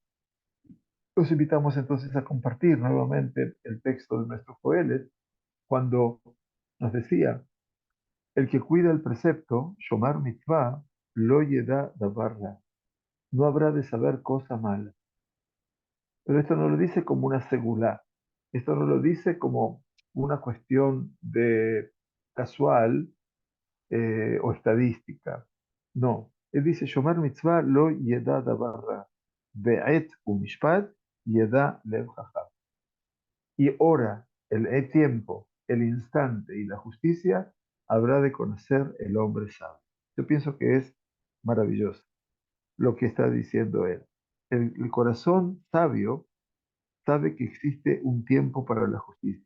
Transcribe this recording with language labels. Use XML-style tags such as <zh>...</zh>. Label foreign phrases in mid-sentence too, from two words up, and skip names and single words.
<es>Los invitamos entonces a compartir nuevamente el texto de nuestro Joelet, cuando nos decía, el que cuida el precepto,</es> <he>שומר מצוה, לא ידע דבר רע,</he> <es>no habrá de saber cosa mala. Pero esto no lo dice como una segulá, esto no lo dice como una cuestión de casual o estadística. No, él dice,</es> <he>שומר מצוה לא ידע דבר רע, בעת ומשפט ידע לב חכם.</he> <es>Y ora, el tiempo, el instante y la justicia habrá de conocer el hombre sabio. Yo pienso que es maravilloso lo que está diciendo él. El corazón sabio sabe que existe un tiempo para la justicia.</es>